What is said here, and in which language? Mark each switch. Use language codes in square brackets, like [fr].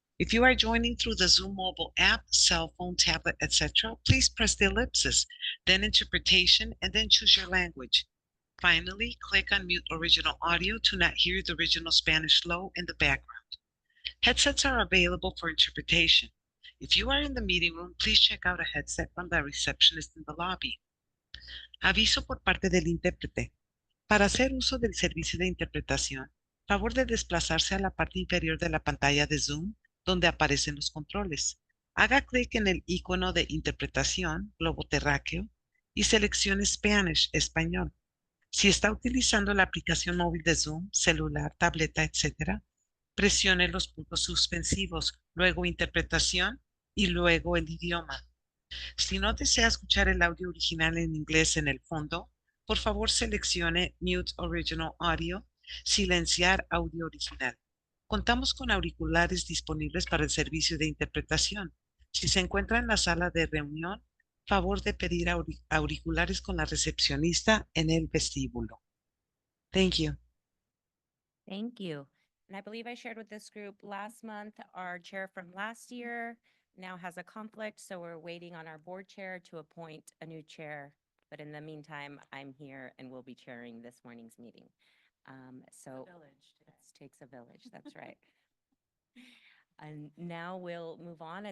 [en] If you are joining through the Zoom mobile app, cell phone, tablet, etc., please press the ellipsis, then interpretation, and then choose your language. Finally, click on mute original audio to not hear the original Spanish flow in the background. Headsets are available for interpretation. If you are in the meeting room, please check out a headset from the receptionist in the lobby. [es] Aviso por parte del intérprete. Para hacer uso del servicio de interpretación, favor de desplazarse a la parte inferior de la pantalla de Zoom, donde aparecen los controles. Haga clic en el icono de interpretación, globo terráqueo, y seleccione Spanish, español. Si está utilizando la aplicación móvil de Zoom, celular, tableta, etc., presione los puntos suspensivos, luego interpretación y luego el idioma. Si no desea escuchar el audio original en inglés en el fondo, por favor seleccione Mute Original Audio, silenciar audio original. Contamos con auriculares disponibles para el servicio de interpretación. Si se encuentra en la sala de reunión, favor de pedir auriculares con la recepcionista en el vestíbulo. [en] Thank you. Thank you. And I believe I shared with this group last month, our chair from last year now has a conflict, so we're waiting on our board chair to appoint a new chair. But in the meantime, I'm here and will be chairing this morning's meeting. It takes a village, that's right. And now we'll move on.